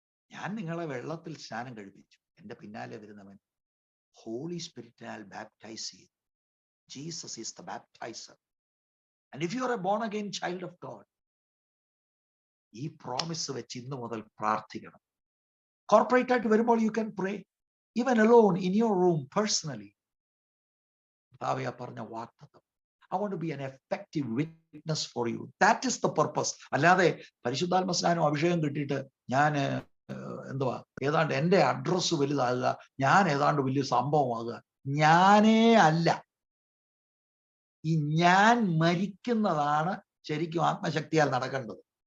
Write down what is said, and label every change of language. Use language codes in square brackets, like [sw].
[ml] ഞാൻ നിങ്ങളെ വെള്ളത്തിൽ സ്നാനം കഴിപ്പിച്ചു, എന്റെ പിന്നാലെ വരുന്നവൻ ഹോളി സ്പിരിറ്റിനാൽ ബാപ്റ്റൈസ് ചെയ്തു. [en] Jesus is the baptiser. And if you are a born again child of God, [ml] ഈ പ്രോമിസ് വെച്ച് ഇന്ന് മുതൽ പ്രാർത്ഥിക്കണം. കോർപ്പറേറ്റ് ആയിട്ട് വരുമ്പോൾ [en] You can pray even alone in your room personally. [ml] പറഞ്ഞ വാഗ്ദത്തം, [en] I want to be an effective witness for you. That is the purpose. [ml] അല്ലാതെ പരിശുദ്ധാത്മ സ്നാനം അഭിഷേകം കിട്ടിയിട്ട് ഞാൻ എന്തുവാ ഏതാണ്ട് എന്റെ അഡ്രസ്സ് വലുതാകുക, ഞാൻ ഏതാണ്ട് വലിയ സംഭവമാകുക, ഞാനേ അല്ല. ഈ ഞാൻ മരിക്കുന്നതാണ് ശരിക്കും ആത്മശക്തിയാൽ നടക്കേണ്ടത്.